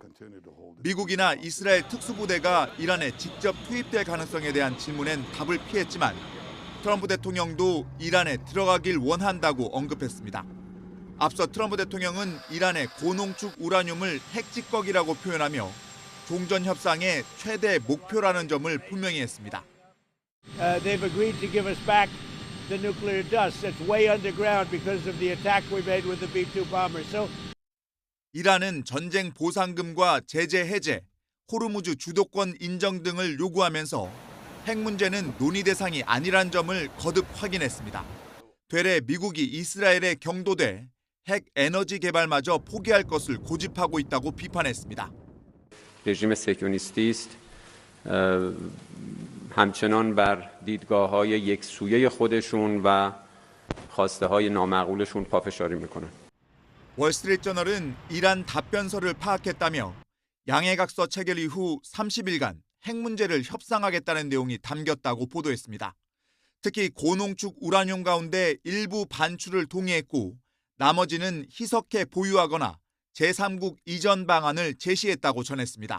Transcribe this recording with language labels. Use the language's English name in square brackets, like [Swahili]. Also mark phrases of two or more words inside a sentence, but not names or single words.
[Korean] 미국이나 이스라엘 특수부대가 이란에 직접 투입될 가능성에 대한 질문엔 답을 피했지만 트럼프 대통령도 이란에 들어가길 원한다고 언급했습니다. 앞서 트럼프 대통령은 이란의 고농축 우라늄을 핵직거기라고 표현하며 종전 협상의 최대 목표라는 점을 분명히 했습니다. [English] They've agreed to give us back the nuclear dust that's way underground because of the attack we made with the B-2 bombers. So [Korean] 이란은 전쟁 보상금과 제재 해제, 호르무즈 주도권 인정 등을 요구하면서 핵 문제는 논의 대상이 아니란 점을 거듭 확인했습니다. 되레 미국이 이스라엘에 경도돼 핵 에너지 개발마저 포기할 것을 고집하고 있다고 비판했습니다. [Persian] رژیم صهیونیستی است همچنان بر دیدگاه‌های یکسویه خودشون و خواسته‌های نامعقولشون پافشاری میکنن. [Korean] 월스트리트저널은 이란 답변서를 파악했다며 양해각서 체결 이후 30일간 핵 문제를 협상하겠다는 내용이 담겼다고 보도했습니다. 특히 고농축 우라늄 가운데 일부 반출을 동의했고 나머지는 희석해 보유하거나 제3국 이전 방안을 제시했다고 전했습니다.